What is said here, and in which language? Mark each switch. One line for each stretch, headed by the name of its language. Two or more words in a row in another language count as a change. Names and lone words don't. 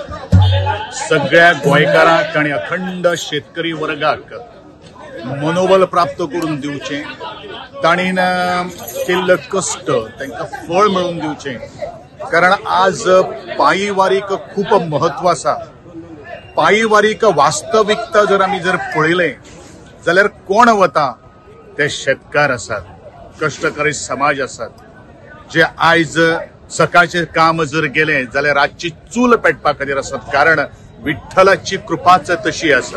Konkani: सगळ्या गोंयकारांक आणि अखंड शेतकरी वर्गाक मनोबल प्राप्त करून दिवचे, ताणीन केल्ले कष्ट तांकां फळ मेळून दिवचे। कारण आज पायी वारीक खूप महत्व आसा। पायी वारीक वास्तविकता जर आमी पळयलें जाल्यार कोण वता ते शेतकार आसात, कष्टकरी समाज आसात, जे आयज सकाळचे काम जर गेले जाल्यार रातची चूल पेटपा खातीर आसात, कारण विठ्ठलाची कृपाच तशी आसा।